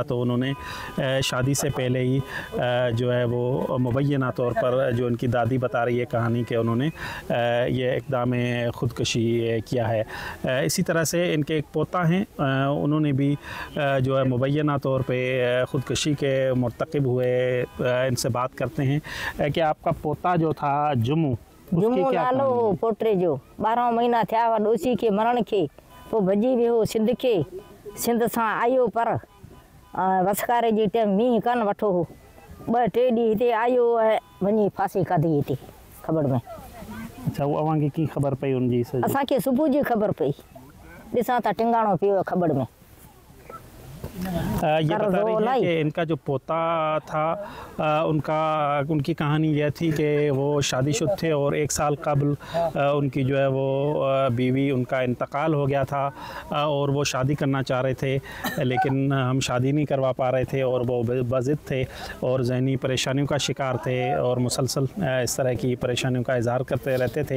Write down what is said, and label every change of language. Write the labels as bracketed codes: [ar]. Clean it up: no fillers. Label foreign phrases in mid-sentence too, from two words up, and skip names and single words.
[ur] تو انہوں نے شادی سے پہلے ہی جو ہے وہ مبینہ طور پر، جو کہ دادی بتا رہی ہے کہانی کے، انہوں نے یہ اقدام خودکشی کیا ہے. اسی طرح سے ان کے ایک پوتا ہیں، انہوں نے بھی جو ہے مبینہ طور پے خودکشی کے مرتکب ہوئے. ان سے بات کرتے ہیں کہ آپ کا پوتا جو تھا جمو [sd] नालो पोटे जो 12 महीना थिया हुआ डोसी के मरण के, पोइ भॼी वियो सिंध के, सिंध सां आयो पर वसकारे जे टाइम मींहुं कान वठो हो, 2-3 ॾींहं हिते आयो है, वञी फांसी खाधी हिते खबड़ में। अच्छा, वो अवांखे की ख़बर पई उनजी? असांखे सुबुह जी ख़बर पई, ॾिसां था टिंगाणो पियो खबड़ में। [ur] یہ بتا رہی ہے کہ ان کا جو پوتا تھا ان کی کہانی یہ تھی کہ وہ شادی شدہ تھے اور 1 سال قبل ان کی جو ہے وہ بیوی، ان کا انتقال ہو گیا تھا اور وہ شادی کرنا چاہ رہے تھے، لیکن ہم شادی نہیں کروا پا رہے تھے اور وہ بضد تھے اور ذہنی پریشانیوں کا شکار تھے اور مسلسل اس طرح کی پریشانیوں کا اظہار کرتے رہتے تھے.